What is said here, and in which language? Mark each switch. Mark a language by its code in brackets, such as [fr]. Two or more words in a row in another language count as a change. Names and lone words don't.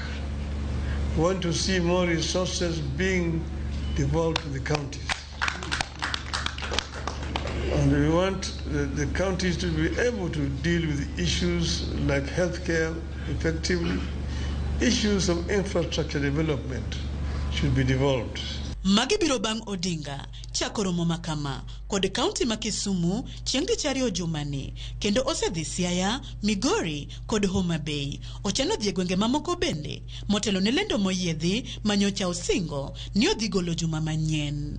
[en] We want to see more resources being devolved to the counties. And we want the counties to be able to deal with issues like healthcare effectively. Issues of infrastructure development should be devolved. [luo] Magibiro bang' Odinga chako romo makama kod kaunti ma Kisumu chieng' tich ariyo jumani kendo osedhi Siaya, Migori kod Homa Bay. Ochano dhi e gwenge mamoko bende motelo ne lendo moyiedhi manyocha osingo ni odhi golo juma manyien.